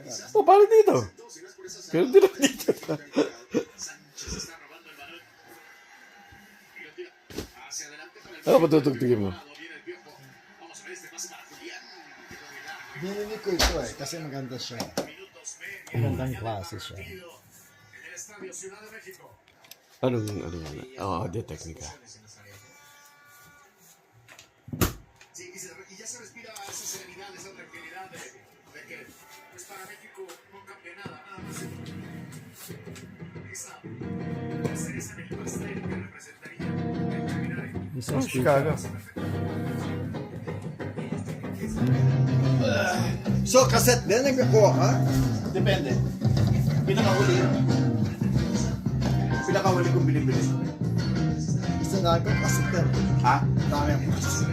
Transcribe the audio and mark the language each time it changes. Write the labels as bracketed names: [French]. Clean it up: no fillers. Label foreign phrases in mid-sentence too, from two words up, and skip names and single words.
[Filipino] O, paano dito? Ganun din ako dito. Ano patutugtugin mo? Bininig ko ito eh, kasi maganda siya. Magandang klase siya. Anong ano yan? Oo, de teknika. [Spanish] Y ya se respira esa serenidad, esa tranquilidad de que pues para México no cambia nada, nada más. Esa es el pastel que representaría el caminar en Chicago. [Filipino] So, cassette din, nagkakuha ka? Depende. Pinakahuli yun. Pinakahuli kong binibili. Gusto na ko kasi ito. Ha? Dami ang kasi.